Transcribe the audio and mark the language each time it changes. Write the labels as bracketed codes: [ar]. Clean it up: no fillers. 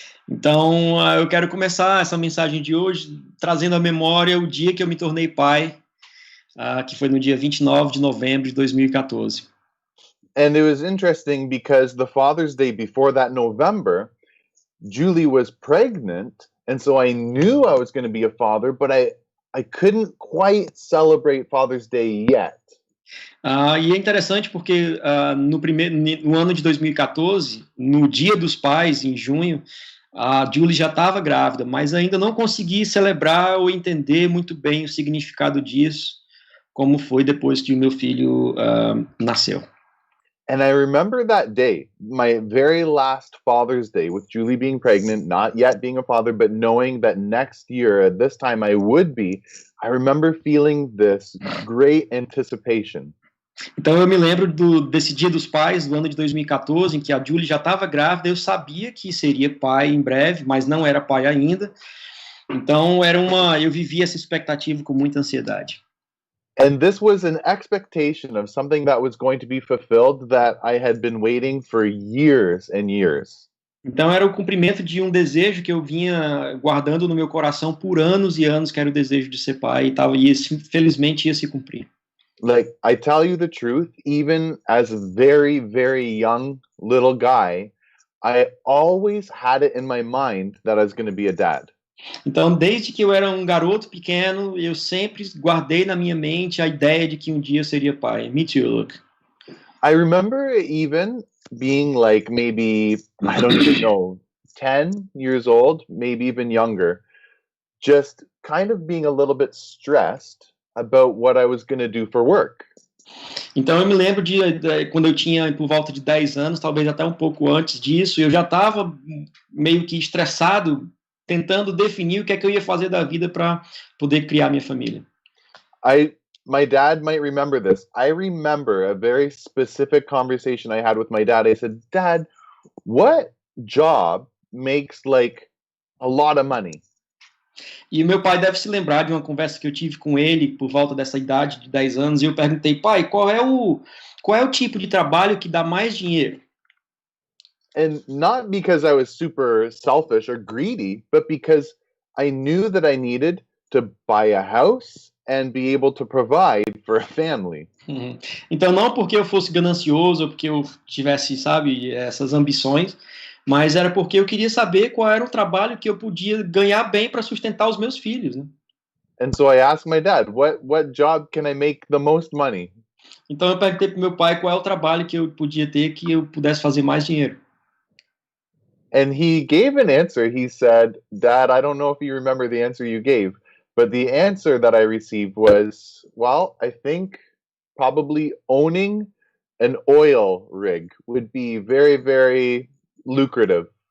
[pt] Então, eu quero começar essa mensagem de hoje trazendo à memória o dia que eu me tornei pai, que foi no dia 29 de novembro de 2014. [en] And it was interesting because the Father's Day before that November, Julie was pregnant, and so I knew I was going to be a father, but I couldn't quite celebrate Father's Day yet. [pt] E é interessante porque no ano de 2014, no Dia dos Pais, em junho, a Julie já estava grávida, mas ainda não consegui celebrar ou entender muito bem o significado disso, como foi depois que o meu filho nasceu. [en] And I remember that day, my very last Father's Day, with Julie being pregnant, not yet being a father, but knowing that next year, at this time, I would be. I remember feeling this great anticipation. [pt] Então eu me lembro desse Dia dos Pais, do ano de 2014, em que a Julie já estava grávida, eu sabia que seria pai em breve, mas não era pai ainda. Então eu vivia essa expectativa com muita ansiedade. [en] And this was an expectation of something that was going to be fulfilled that I had been waiting for years and years. [pt] Então era o cumprimento de um desejo que eu vinha guardando no meu coração por anos e anos, que era o desejo de ser pai, e felizmente ia se cumprir. [en] Like, I tell you the truth, even as a very, very young little guy, I always had it in my mind that I was going to be a dad. [pt] Então, desde que eu era um garoto pequeno, eu sempre guardei na minha mente a ideia de que um dia eu seria pai. [en] Me too, Luke. I remember even being like maybe, I don't even know, 10 years old, maybe even younger, just kind of being a little bit stressed about what I was going to do for work. [pt] Então eu me lembro de quando eu tinha por volta de 10 anos, talvez até um pouco antes disso, eu já estava meio que estressado, tentando definir o que é que eu ia fazer da vida para poder criar minha família. [en] My dad might remember this. I remember a very specific conversation I had with my dad. I said, "Dad, what job makes like a lot of money?" [pt] E o meu pai deve se lembrar de uma conversa que eu tive com ele por volta dessa idade de 10 anos, e eu perguntei: "Pai, qual é o tipo de trabalho que dá mais dinheiro?" [en] And not because I was super selfish or greedy, but because I knew that I needed to buy a house and be able to provide for a family. [pt] Então não porque eu fosse ganancioso ou porque eu tivesse, sabe, essas ambições, mas era porque eu queria saber qual era o trabalho que eu podia ganhar bem para sustentar os meus filhos, né? [en] And so I asked my dad, what job can I make the most money? [pt] Então eu perguntei para meu pai qual é o trabalho que eu podia ter que eu pudesse fazer mais dinheiro. [en] And he gave an answer. He said, "Dad, I don't know if you remember the answer you gave, but the answer that I received was, well, I think probably owning an oil rig would be very, very lucrative."